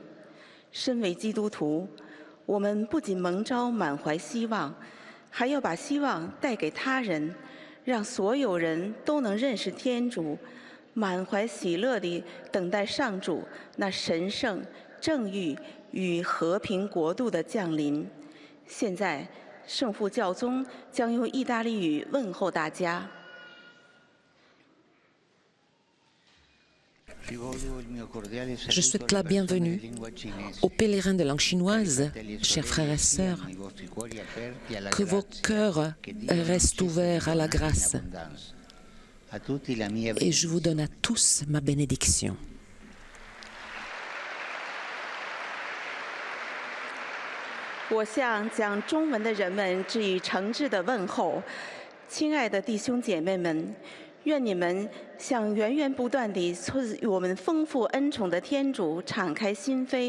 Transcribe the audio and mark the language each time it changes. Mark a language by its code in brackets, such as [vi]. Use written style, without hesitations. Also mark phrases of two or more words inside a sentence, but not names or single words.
[zh] 身为基督徒，我们不仅蒙召满怀希望，还要把希望带给他人，让所有人都能认识天主，满怀喜乐地等待上主那神圣、正义与和平国度的降临。现在，圣父教宗将用意大利语问候大家。 [fr] Je souhaite la bienvenue aux pèlerins de langue chinoise, chers frères et sœurs, que vos cœurs restent ouverts à la grâce. Et je vous donne à tous ma bénédiction. [zh] 我向讲中文的人们致以诚挚的问候，亲爱的弟兄姐妹们，愿你们向源源不断地赐予我们丰富恩宠的天主敞开心扉。